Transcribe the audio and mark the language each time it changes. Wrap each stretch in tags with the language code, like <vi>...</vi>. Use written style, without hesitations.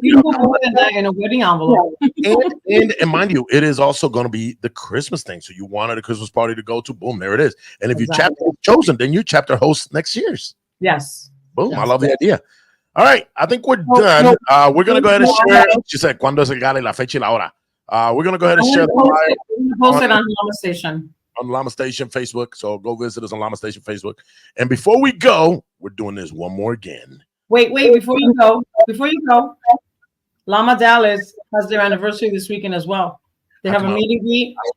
<en>more than that in a wedding envelope. and mind you, it is also going to be the Christmas thing. So you wanted a Christmas party to go to, boom, there it is. And if you chapter chosen, then you chapter host next year's. Yes. Boom. Yes. I love the idea. All right, I think we're done. We're gonna go ahead and share. She said,</en> <es>"Cuándo es el gala y la fecha y la hora."</es> <en>We're gonna go ahead and share the flyer. Post it on Lama Station. On Lama Station Facebook. So go visit us on Lama Station Facebook. And before we go, we're doing this one more again. Wait, before you go, Lama Dallas has their anniversary this weekend as well. They have a meet and greet.</en>